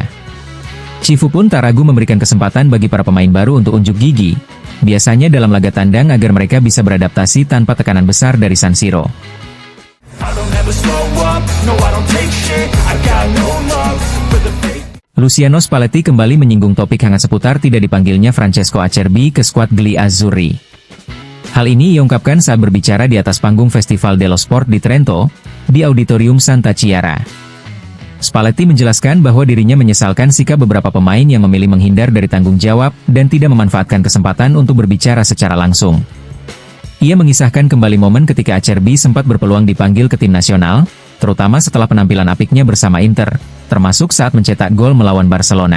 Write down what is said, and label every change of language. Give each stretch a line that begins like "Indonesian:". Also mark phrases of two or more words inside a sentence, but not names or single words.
Indonesian: Cifu pun tak ragu memberikan kesempatan bagi para pemain baru untuk unjuk gigi, biasanya dalam laga tandang agar mereka bisa beradaptasi tanpa tekanan besar dari San Siro. Luciano Spalletti kembali menyinggung topik hangat seputar tidak dipanggilnya Francesco Acerbi ke skuad Gli Azzurri. Hal ini ia ungkapkan saat berbicara di atas panggung Festival dello Sport di Trento, di Auditorium Santa Chiara. Spalletti menjelaskan bahwa dirinya menyesalkan sikap beberapa pemain yang memilih menghindar dari tanggung jawab dan tidak memanfaatkan kesempatan untuk berbicara secara langsung. Ia mengisahkan kembali momen ketika Acerbi sempat berpeluang dipanggil ke tim nasional, terutama setelah penampilan apiknya bersama Inter, termasuk saat mencetak gol melawan Barcelona.